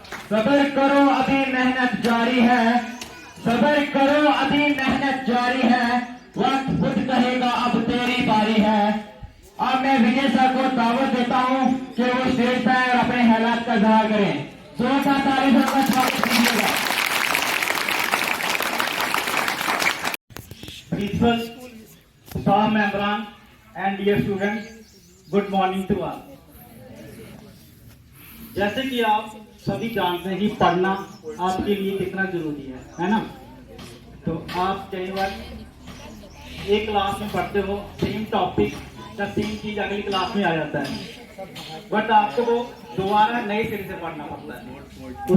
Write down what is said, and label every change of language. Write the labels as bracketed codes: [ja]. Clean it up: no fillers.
[hi] सब्र करो अभी मेहनत जारी है, सबर करो, अभी मेहनत जारी है, वक्त खुद कहेगा अब तेरी बारी है। अब मैं विजय सर को दावत देता हूं कि वो स्टेज पर और अपने हालात का इजहार करें। जोरदार तालियों का स्वागत कीजिएगा। [en] Principal, staff member and dear students, good morning to all. [hi] जैसे कि आप सभी जानते हैं कि पढ़ना आपके लिए कितना जरूरी है ना। तो आप कई बार एक क्लास में पढ़ते हो, सेम टॉपिक या सेम चीज अगली क्लास में आ जाता है, बट आपको वो दोबारा नए सिरे से पढ़ना पड़ता है।